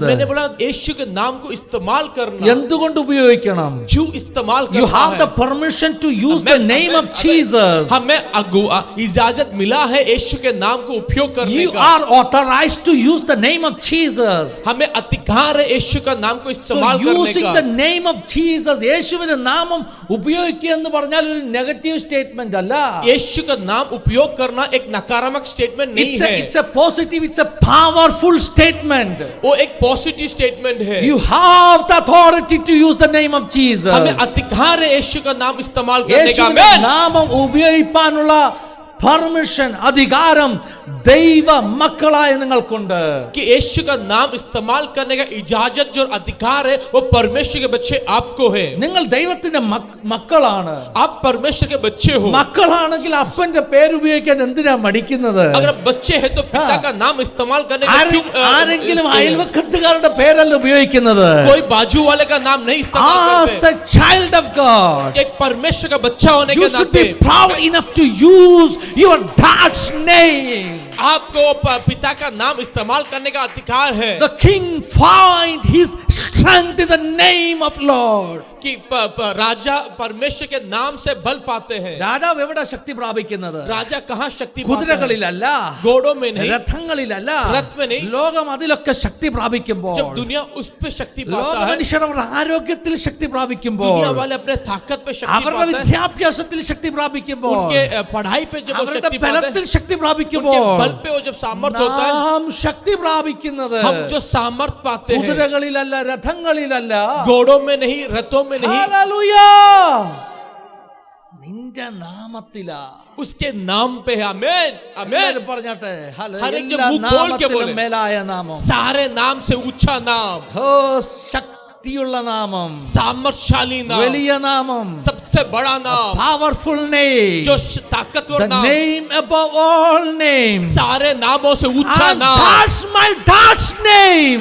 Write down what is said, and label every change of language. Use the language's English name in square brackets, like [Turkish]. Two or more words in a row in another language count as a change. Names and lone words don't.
[Hindi] मैंने बोला यीशु के नाम को इस्तेमाल करना. [Malayalam] എന്തുകൊണ്ട് ഉപയോഗിക്കണം? [Hindi] क्यों इस्तेमाल [English] You [Hindi] करना [English] have [Hindi] है? [English] the permission to use Amen, the name amen, of Jesus. [Hindi] हमें इजाजत मिला है यीशु के नाम को उपयोग करने [English] You [Hindi] का. [English] are authorized to use the name of Jesus. [Hindi] हमें अधिकार है यीशु का नाम को [English] So [Hindi] इस्तेमाल करने [English] using [Hindi] का. [English] the name of ജീസസ്, [Malayalam] യേശുവിന്റെ നാമം ഉപയോഗിക്കുക എന്ന് പറഞ്ഞാൽ ഒരു [English] negative statement [Malayalam] അല്ല. [Hindi] यीशु का नाम उपयोग करना एक नकारात्मक स्टेटमेंट नहीं है. [English] It's a positive, it's a powerful statement. [Hindi] वो एक [English] positive statement [Hindi] है. [English] You have the authority to use the name of Jesus. [Hindi] हमें अधिकार है यीशु का नाम इस्तेमाल करने का. [Malayalam] യേശുവിന്റെ നാമം ഉപയോഗിക്കാനുള്ള പെർമിഷൻ, അധികാരം ദൈവ മക്കളായ നിങ്ങൾക്കുണ്ട്. [Hindi] कि यीशु का नाम इस्तेमाल करने का इजाजत जो अधिकार है वो परमेश्वर के बच्चे आपको है. [Malayalam] നിങ്ങൾ ദൈവത്തിന്റെ മക്കളാണ്. [Hindi] आप परमेश्वर के बच्चे हो. [Malayalam] മക്കളാണെങ്കിൽ അപ്പന്റെ പേര് ഉപയോഗിക്കാൻ എന്തിനാ മടിക്കുന്നത്? [Hindi] अगर बच्चे हैं तो पिता का नाम इस्तेमाल करने का क्यों? [Malayalam] ആരെങ്കിലും അയൽവക്കത്തുകാരുടെ പേരല്ല ഉപയോഗിക്കുന്നത്. [Hindi] कोई बाजू वाले का नाम नहीं इस्तेमाल [English] As a child of God, [Hindi] एक परमेश्वर का बच्चा होने [English] you [Hindi] के [English] should [Hindi] नाते [English] be proud enough to use your dad's name. [Hindi] आपको पिता का नाम इस्तेमाल करने का अधिकार है. [English] The king find his strength in the name of Lord. [Hindi] कि राजा परमेश्वर के नाम से बल पाते हैं. [Malayalam] രാജാവ് എവിടെ ശക്തി പ്രാപിക്കുന്നത്? [Hindi] राजा कहाँ शक्ति पाता है? [Malayalam] കുതിരകളിലല്ല, [Hindi] घोड़ों में नहीं, [Malayalam] രഥങ്ങളിലല്ല, [Hindi] रथ में नहीं. [Malayalam] ലോകം അതിലൊക്കെ ശക്തി പ്രാപിക്കുമ്പോൾ, [Hindi] जब दुनिया उस पे शक्ति [Malayalam] ലോക [Hindi] पाता है, [Malayalam] മനുഷ്യർ അവരുടെ ആരോഗ്യത്തിൽ ശക്തി പ്രാപിക്കുമ്പോൾ, [Hindi] दुनिया वाले अपने ताकत पे शक्ति [Malayalam] അവരുടെ [Hindi] पाते हैं, [Malayalam] വിദ്യാഭ്യാസത്തിൽ ശക്തി പ്രാപിക്കുമ്പോൾ, [Hindi] उनके पढ़ाई पे जब वो [Malayalam] അവരുടെ [Hindi] शक्ति पाते [Malayalam] ബലത്തിൽ [Hindi] हैं, [Malayalam] ശക്തി [Hindi] उनके [Malayalam] പ്രാപിക്കുമ്പോൾ, [Hindi] बल पे वो जब सामर्थ्य होता है, [Malayalam] നാം ശക്തി പ്രാപിക്കുന്നത് [Hindi] हम जो सामर्थ्य पाते हैं [Malayalam] കുതിരകളിലല്ല, രഥങ്ങളിലല്ല, [Hindi] घोड़ों में नहीं, रथों में नहीं, [Malayalam] ഹല്ലേലൂയ, നിന്റെ നാമത്തിലാ. [Hindi] उसके नाम पे है. आमीन आमीन. [Malayalam] എല്ലാവരും പറഞ്ഞാട്ടെ, [Hindi] हर एक जब [Malayalam] എല്ലാ [Hindi] मुंह खोल के [Malayalam] നാമത്തിലും [Hindi] बोले, [Malayalam] മേലായ നാമം, [Hindi] सारे नाम से ऊंचा नाम, [Malayalam] ശക്തിയുള്ള നാമം, [Hindi] सामर्थशाली नाम, [Malayalam] വലിയ നാമം, [Hindi] सबसे बड़ा नाम, [English] powerful name, [Hindi] जो ताकतवर [English] the [Hindi] नाम, [English] name above all names. [Hindi] सारे नामों से ऊंचा [English] And [Hindi] नाम. [English] that's my dad's name.